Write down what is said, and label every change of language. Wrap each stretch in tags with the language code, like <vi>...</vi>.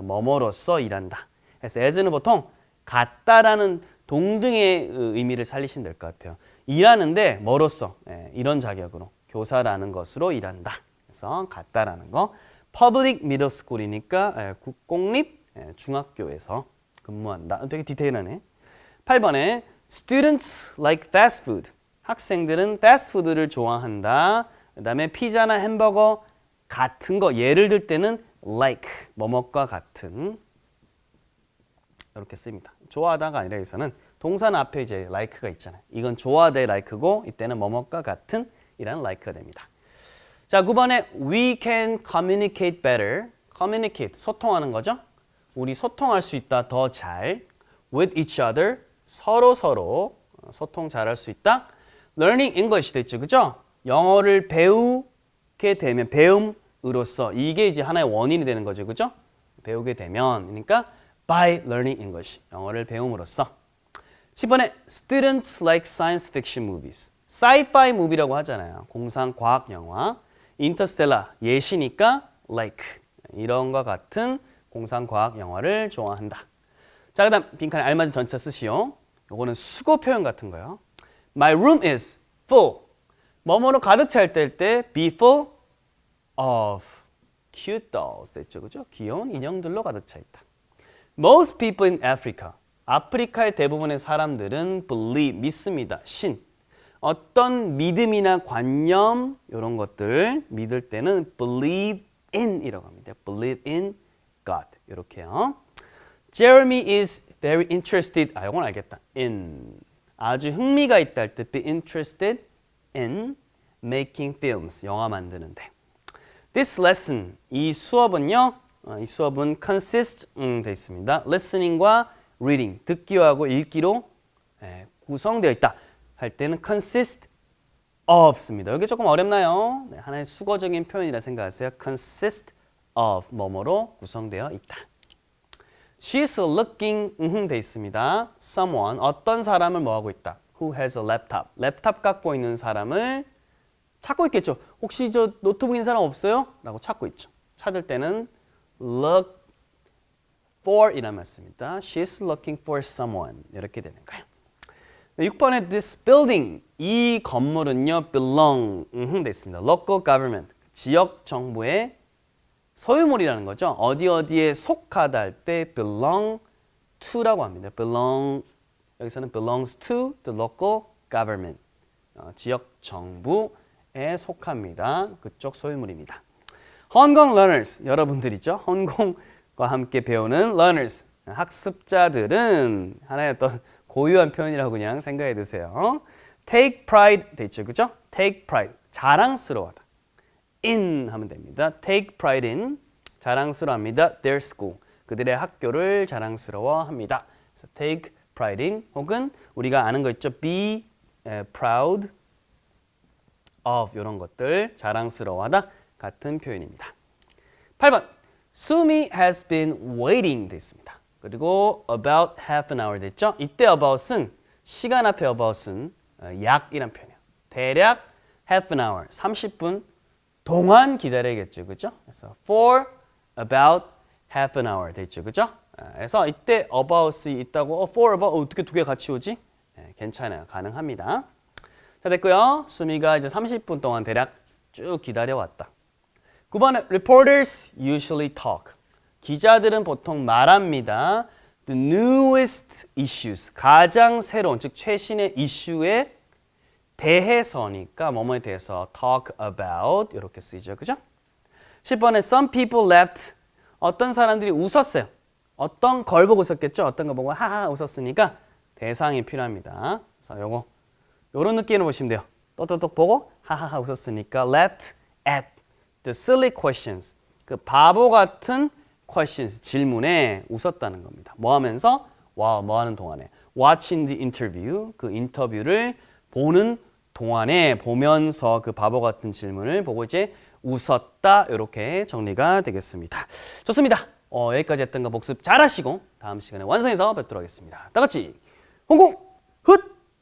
<ko>뭐뭐로서 일한다. 그래서 as는 보통 같다라는 동등의 의미를 살리시면 될 것 같아요. 일하는데 뭐로서 이런 자격으로 교사라는 것으로 일한다. 그래서 같다라는 거.</ko> <en>public middle school</en> <ko>이니까 국공립 중학교에서 근무한다. 되게 디테일하네.</ko> <en>8번에 students like fast food.</en> <ko>학생들은 패스트푸드를 좋아한다. 그 다음에 피자나 햄버거 같은 거 예를 들 때는 like 뭐뭐과 같은 이렇게 씁니다. 좋아하다가 아니라 여기서는 동사는 앞에 이제 like가 있잖아요. 이건 좋아하다의 like고 이때는 뭐뭐과 같은 이라는 like가 됩니다.</ko> <en>자, 9번에 we can communicate better.</en> <ko>communicate 소통하는 거죠. 우리 소통할 수 있다 더 잘.</ko> <en>with each other</en> <ko>서로 소통 잘할 수 있다. learning English 됐죠, 그죠? 영어를 배우게 되면 배움으로써 이게 이제 하나의 원인이 되는 거죠, 그죠? 배우게 되면 그러니까</ko> <en>by learning English</en> <ko>영어를 배움으로써.</ko> <en>10번에 students like science fiction movies. sci-fi movie</en> <ko>라고 하잖아요. 공상 과학 영화. 인터스텔라 예시니까 like 이런 것 같은 공상 과학 영화를 좋아한다. 자, 그다음 빈칸에 알맞은 전치사 쓰시오. 요거는 수거 표현 같은 거요.</ko> <en>My room is full.</en> <ko>뭐뭐로 가득 차 있을 때</ko> <en>be full of cute dolls</en> <ko>됐죠, 그죠? 귀여운 인형들로 가득 차 있다.</ko> <en>Most people in Africa.</en> <ko>아프리카의 대부분의 사람들은 believe, 믿습니다. 신. 어떤 믿음이나 관념 이런 것들 믿을 때는 believe in 이라고 합니다.</ko> <en>believe in God</en> <ko>이렇게요.</ko> <en>Jeremy is very interested.</en> <ko>이건 알겠다. in 아주 흥미가 있다 할 때</ko> <en>be interested in making films</en> <ko>영화 만드는데.</ko> <en>This lesson</en> <ko>이 수업은요. 이 수업은 consist 돼 있습니다. listening과 reading 듣기와 하고 읽기로 구성되어 있다 할 때는 consist of습니다. 여기 조금 어렵나요? 네, 하나의 수거적인 표현이라 생각하세요. consist of 뭐뭐로 구성되어 있다.</ko> <en>She's looking</en> <ko>돼 있습니다.</ko> <en>Someone</en> <ko>어떤 사람을 뭐 하고 있다.</ko> <en>Who has a laptop.</en> <ko>랩탑 갖고 있는 사람을 찾고 있겠죠. 혹시 저 노트북 있는 사람 없어요? 라고 찾고 있죠. 찾을 때는 look for 이란 말씀입니다.</ko> <en>She's looking for someone</en> <ko>이렇게 되는 거예요. 6번에 this building 이 건물은요 belong 돼 있습니다.</ko> <en>local government</en> <ko>지역 정부의 소유물이라는 거죠. 어디에 속하다 할 때 belong to라고 합니다.</ko> <en>belong</en> <ko>여기서는</ko> <en>belongs to the local government</en> <ko>지역 정부에 속합니다. 그쪽 소유물입니다. 홍콩 learners 여러분들이죠. 홍콩과 함께 배우는 learners 학습자들은 하나의 어떤 고유한 표현이라고 그냥 생각해 두세요.</ko> <en>take pride</en> <ko>돼 있죠, 그죠?</ko> <en>take pride</en> <ko>자랑스러워하다. in 하면 됩니다.</ko> <en>take pride in</en> <ko>자랑스러워합니다.</ko> <en>their school</en> <ko>그들의 학교를 자랑스러워합니다. 그래서</ko> <en>take pride in</en> <ko>혹은 우리가 아는 거 있죠.</ko> <en>be proud of</en> <ko>이런 것들 자랑스러워하다 같은 표현입니다.</ko> <en>8번 Sumi has been waiting</en> <ko>돼 있습니다. 그리고</ko> <en>about half an hour</en> <ko>됐죠? 이때 about은 시간 앞에 about은 약이란 표현이에요. 대략</ko> <en>half an hour</en> <ko>30분 동안 기다려야겠죠. 그죠? 그래서</ko> <en>for about half an hour</en> <ko>됐죠. 그죠? 그래서 이때 about이 있다고</ko> <en>for about</en> <ko>어떻게 두 개 같이 오지? 괜찮아요. 가능합니다. 자, 됐고요. 수미가 이제 30분 동안 대략 쭉 기다려왔다.</ko> <en>9번에 reporters usually talk.</en> <ko>기자들은 보통 말합니다.</ko> <en>The newest issues.</en> <ko>가장 새로운, 즉 최신의 이슈에 대해서니까 뭐뭐에 대해서</ko> <en>talk about</en> <ko>이렇게 쓰이죠. 그죠?</ko> <en>10번에 some people laughed.</en> <ko>어떤 사람들이 웃었어요. 어떤 걸 보고 웃었겠죠? 어떤 거 보고 하하 웃었으니까 대상이 필요합니다. 그래서 요런 느낌으로 보시면 돼요. 똑똑똑 보고 하하하 웃었으니까</ko> <en>laughed at the silly questions.</en> <ko>그 바보 같은 questions, 질문에 웃었다는 겁니다. 뭐 하면서? 뭐 하는 동안에?</ko> <en>watching the interview,</en> <ko>그 인터뷰를 보는 동안에 보면서 그 바보 같은 질문을 보고 이제 웃었다. 이렇게 정리가 되겠습니다. 좋습니다. 여기까지 했던 거 복습 잘 하시고 다음 시간에 완성해서 뵙도록 하겠습니다. 다 같이 홍콩 훗!</ko>